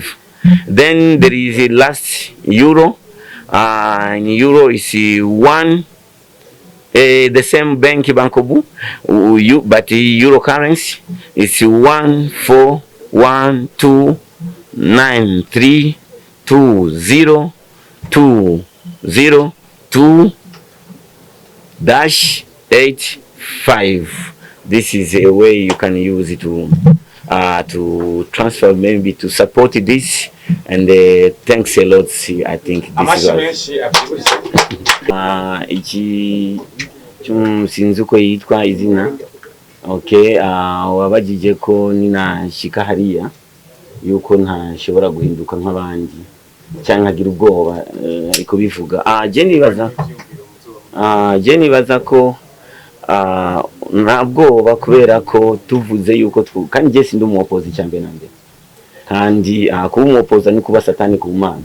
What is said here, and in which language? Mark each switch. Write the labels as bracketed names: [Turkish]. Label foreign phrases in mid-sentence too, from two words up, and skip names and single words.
[English] Then there is a last euro. In euro is the same bank Bankobu, but euro currency is 141293202-85. This is a way you can use it to transfer, maybe to support this, and thanks a lot. I think this is [Rundi] iki sinzi uko yitwa izina. Okay, wabajije ko ninashika hariya yuko ntashobora guhinduka nk'abandi cyangwa agira ubwoba ariko bivuga je nibaza ko nta bwoba kubera ko tuvuze yuko kandi je sindi umuopozi cyangwa nande kandi kuba umuopoza ni kuba satani ku Mana.